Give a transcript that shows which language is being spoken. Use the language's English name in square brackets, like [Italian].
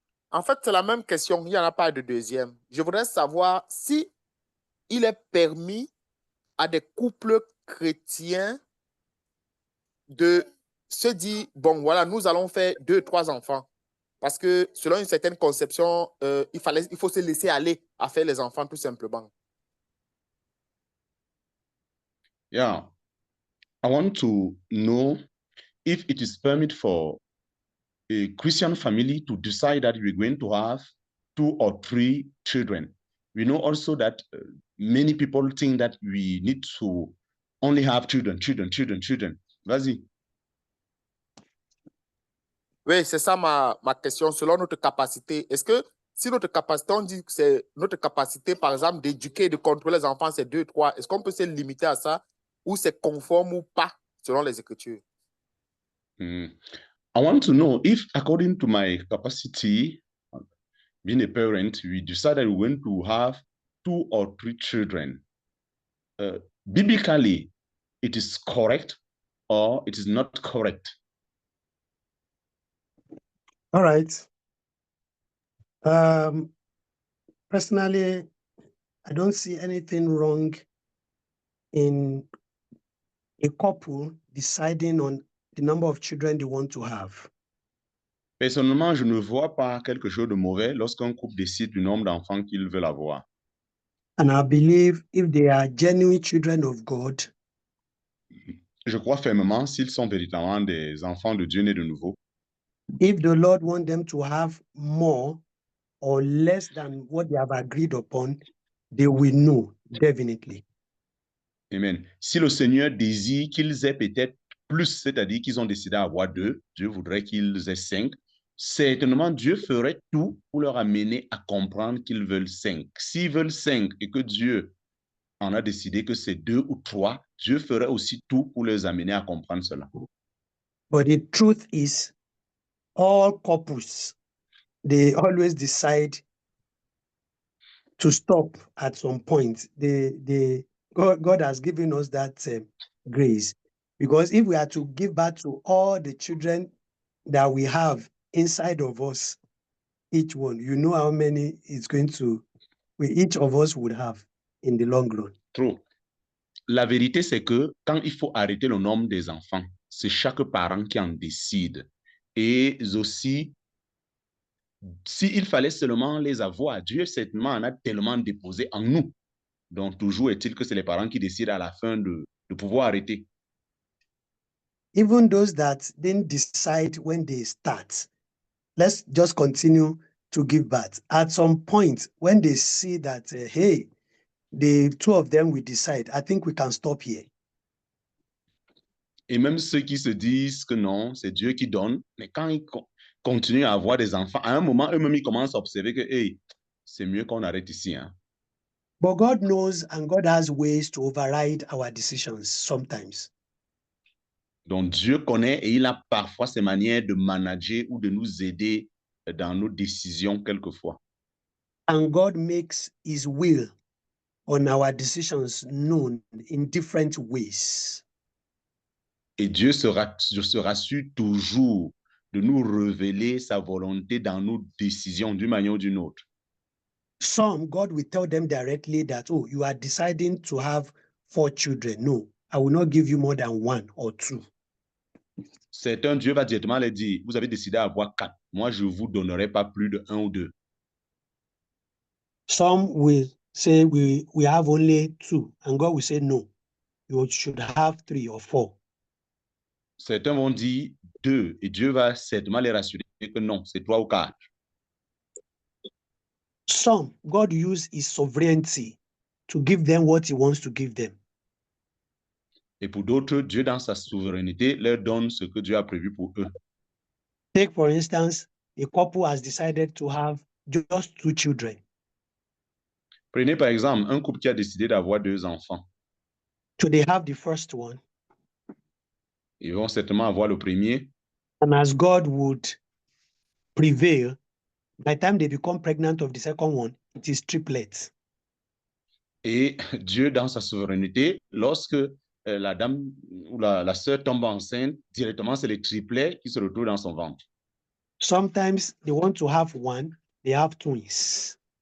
[French] En fait, c'est la même question. Il n'y en a pas de deuxième. Je voudrais savoir si il est permis à des couples chrétiens de se dire, bon, voilà, nous allons faire 2, 3 enfants. Parce que selon une certaine conception, il faut se laisser aller à faire les enfants tout simplement. [English] Yeah. I want to know if it is permitted for a Christian family to decide that we're going to have 2 or 3 children. We know also that many people think that we need to only have children. [French] Vas-y. Oui, c'est ça ma question. Selon notre capacité, est-ce que si notre capacité, on dit que c'est notre capacité, par exemple, d'éduquer, de contrôler les enfants, c'est 2, 3, est-ce qu'on peut se limiter à ça ou c'est conforme ou pas selon les Écritures? [English] I want to know if, according to my capacity, being a parent, we decided we're going to have 2 or 3 children. Biblically, it is correct or it is not correct? All right. Personally, I don't see anything wrong in a couple deciding on the number of children they want to have. [French] Personnellement, je ne vois pas quelque chose de mauvais lorsqu'un couple décide du nombre d'enfants qu'ils veulent avoir. [English] And I believe if they are genuine children of God, [French] je crois fermement, s'ils sont véritablement des enfants de Dieu nés de nouveau, [English] if the Lord wants them to have more or less than what they have agreed upon, they will know definitely. Amen. [French] Si le Seigneur désire qu'ils aient peut-être plus, c'est-à-dire qu'ils ont décidé d'avoir 2, Dieu voudrait qu'ils aient 5, certainement Dieu ferait tout pour leur amener à comprendre qu'ils veulent 5. S'ils veulent 5 et que Dieu en a décidé que c'est 2 ou 3, Dieu ferait aussi tout pour les amener à comprendre cela. [English] But the truth is, all couples, they always decide to stop at some point. God has given us that grace, because if we are to give back to all the children that we have inside of us, each one, you know how many it's going to, each of us would have in the long run. [French] Trop. La vérité, c'est que quand il faut arrêter le nombre des enfants, c'est chaque parent qui en décide. Et aussi, s'il fallait seulement les avoir, Dieu certainement en a tellement déposé en nous. Donc, toujours est-il que c'est les parents qui décident à la fin de pouvoir arrêter. [English] Even those that didn't decide when they start, let's just continue to give birth. At some point, when they see that, hey, the two of them will decide, I think we can stop here. [French] Et même ceux qui se disent que non, c'est Dieu qui donne, mais quand ils continuent à avoir des enfants, à un moment, eux-mêmes, ils commencent à observer que, hey, c'est mieux qu'on arrête ici. Hein. [English] But God knows and God has ways to override our decisions sometimes. [French] Donc, Dieu connaît et il a parfois ses manières de manager ou de nous aider dans nos décisions quelquefois. [English] And God makes his will on our decisions known in different ways. [French] Et Dieu se rassure toujours de nous révéler sa volonté dans nos décisions d'une manière ou d'une autre. [English] Some, God will tell them directly that, oh, you are deciding to have 4 children. No, I will not give you more than 1 or 2. [French] Certains, Dieu va directement leur dire, vous avez décidé d'avoir 4. Moi, je ne vous donnerai pas plus de 1 ou 2. [English] Some will say we have only 2, and God will say, no, you should have 3 or 4. [French] Certains vont dire 2, et Dieu va certainement les rassurer que non, c'est 3 ou 4. [English] Some, God used his sovereignty to give them what he wants to give them. [French] Et pour d'autres, Dieu, dans sa souveraineté, leur donne ce que Dieu a prévu pour eux. [English] Take, for instance, a couple has decided to have just 2 children. [French] Prenez par exemple un couple qui a décidé d'avoir 2 enfants. [English] So they have the first one. [French] Ils vont certainement avoir le premier. [English] And as God would prevail, by the time they become pregnant of the second one, it is triplets. [French] Et Dieu, dans sa souveraineté, lorsque la dame ou la sœur tombe enceinte, directement, c'est les triplets qui se retrouvent dans son ventre. [English] Sometimes they want to have 1, they have twins.